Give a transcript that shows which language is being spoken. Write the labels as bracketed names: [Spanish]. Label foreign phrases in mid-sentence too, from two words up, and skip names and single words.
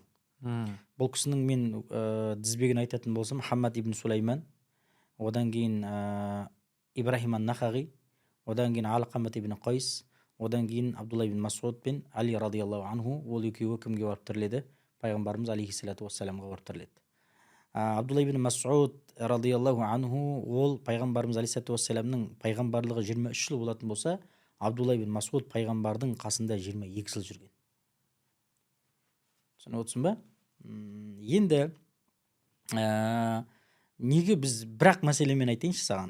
[Kazakh] Бұл кісінің мен дізбегін айтатын болсам, Мұхаммад ибн Сулайман, одан кейін Ибрахим ан-Нахағи, одан кейін Алқамат ибн Қайс, одан кейін Абдулла ибн Масуд пен Али [Arabic] رضي الله عنه, [Kazakh] ол екеуі кімге барып тіріледі? Пайғамбарымыз [Arabic] عليه الصلاة والسلام [Kazakh] барып тіріледі. Абдулла ибн Масуд [Arabic] رضي الله عنه, [Kazakh] ол пайғамбарымыз [Arabic] عليه الصلاة والسلام [Kazakh] пайғамбарлығы 23 жыл болатын болса, Абдулла ибн Масуд пайғамбардың қасында 22 жыл жүрген. Түсініп отырсың ба? Енді неге біз бірақ мәселемен айтайыншы саған.